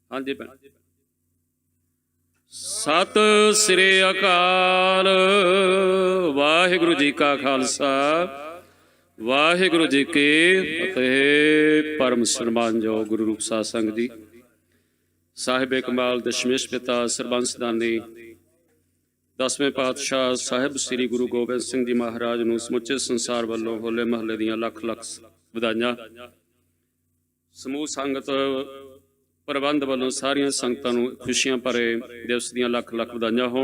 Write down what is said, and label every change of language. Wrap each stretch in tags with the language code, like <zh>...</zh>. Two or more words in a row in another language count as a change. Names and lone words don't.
<pa>ਹਾਂ ਜੀ ਭੈਣ। ਸਤ ਸ੍ਰੀ ਅਕਾਲ। ਵਾਹਿਗੁਰੂ ਜੀ ਕਾ ਖਾਲਸਾ ਵਾਹਿਗੁਰੂ ਜੀ ਕੀ ਫਤਿਹ। ਪਰਮ ਸਨਮਾਨਯੋਗ ਗੁਰੂ ਰੂਪ ਸਾਧ ਸੰਗਤ ਜੀ, ਸਾਹਿਬ ਕਮਾਲ ਦਸ਼ਮੇਸ਼ ਪਿਤਾ ਸਰਬੰਸ ਦਾਨੀ ਦਸਵੇਂ ਪਾਤਸ਼ਾਹ ਸਾਹਿਬ ਸ੍ਰੀ ਗੁਰੂ ਗੋਬਿੰਦ ਸਿੰਘ ਜੀ ਮਹਾਰਾਜ ਨੂੰ ਸਮੁੱਚੇ ਸੰਸਾਰ ਵੱਲੋਂ ਹੋਲੇ ਮਹੱਲੇ ਦੀਆਂ ਲੱਖ ਲੱਖ ਵਧਾਈਆਂ। ਸਮੂਹ ਸੰਗਤ ਪ੍ਰਬੰਧ ਵੱਲੋਂ ਸਾਰੀਆਂ ਸੰਗਤਾਂ ਨੂੰ ਖੁਸ਼ੀਆਂ ਭਰੇ ਦਿਵਸ ਦੀਆਂ ਲੱਖ ਲੱਖ ਵਧਾਈਆਂ ਹੋਣ।</pa>